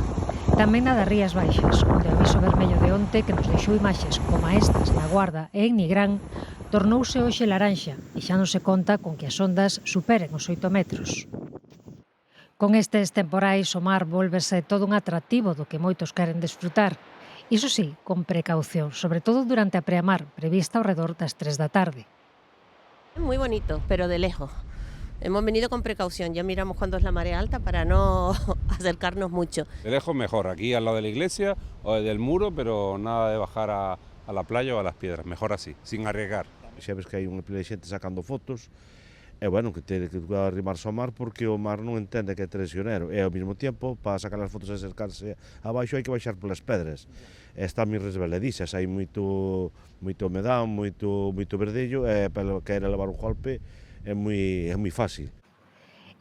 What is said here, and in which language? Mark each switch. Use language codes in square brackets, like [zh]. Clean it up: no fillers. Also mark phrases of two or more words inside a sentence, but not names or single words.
[gl] Tamén na das Rías Baixas, onde o aviso vermello de onte, que nos deixou imaxes como estas na Guarda e en Nigrán, tornouse hoxe laranxa e xa non se conta con que as ondas superen os 8 metros. Con estes temporais, o mar volvese todo un atractivo do que moitos queren desfrutar. Iso sí, con precaución, sobre todo durante a preamar, prevista ao redor das 3 da tarde. [es] Muy bonito, pero de lejos. Hemos venido con precaución, ya miramos cuando es la marea alta para no acercarnos mucho. De lejos mejor, aquí al lado de la iglesia o del muro, pero nada de bajar a la playa o a las piedras, mejor así, sin arriesgar. [gl] Xa ves que hai unha pila de xente sacando fotos, e bueno, que ten que arrimarse ao mar porque o mar non entende que é traicionero, e ao mesmo tempo, para sacar as fotos e acercarse abaixo hai que baixar polas pedras. Están moi resbaladizas, hai moito humedad, moito verdello, e para que era levar un golpe é moi fácil.